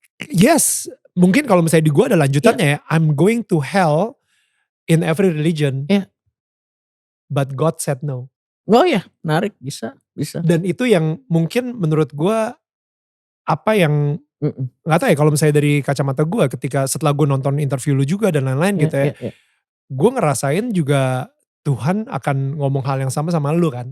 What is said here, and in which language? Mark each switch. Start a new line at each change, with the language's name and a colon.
Indonesian: Yes, mungkin kalau misalnya di gue ada lanjutannya ya.
English: I'm going to hell in every religion. But God said no.
Indonesian: Oh ya, menarik, bisa. Dan itu yang mungkin menurut gue apa yang gak tahu ya kalau misalnya dari kacamata gue ketika setelah gue nonton interview lu juga dan lain-lain gitu ya. Gue ngerasain juga Tuhan akan ngomong hal yang sama lu kan.